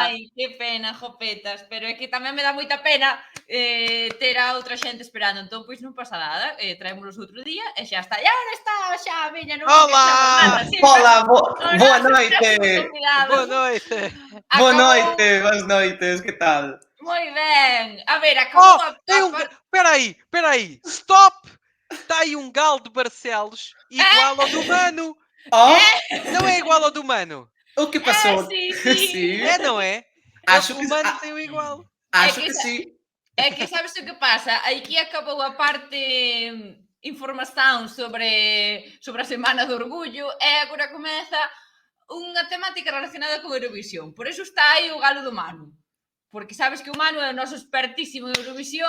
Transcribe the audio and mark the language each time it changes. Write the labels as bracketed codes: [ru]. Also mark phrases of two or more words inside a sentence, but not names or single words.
[gl] Ai, que pena, jopetas, pero é que tamén me dá moita pena ter a outra xente esperando, entón pois non pasa nada, traémolos outro día e xa está. E agora está xa a veña non [pt] Olá! [gl] Hola, o [pt] boa [gl] noso [pt] noite. [gl] próximo convidado. [pt] Boa noite. [gl] Boa Acabou- noite, boas noites, que tal? Moi ben. A ver, acabou [pt] Oh, [gl] a [pt] tem um... [gl] par- [pt] Peraí. Stop! Está aí um galo de Barcelos igual ao do Mano. [gl] Oh, [pt] Não é igual ao do Mano. [gl] o que pasou? sí. Sí. [pt] É, não é? Acho O que Mano ah, tem o igual. acho [gl] É que que sa- sí. É que sabes o que pasa? Aquí acabou a parte información sobre a Semana do Orgullo e agora comeza unha temática relacionada con Eurovisión. Por eso está aí o galo do Manu. Porque sabes que o Manu é o noso expertísimo en Eurovisión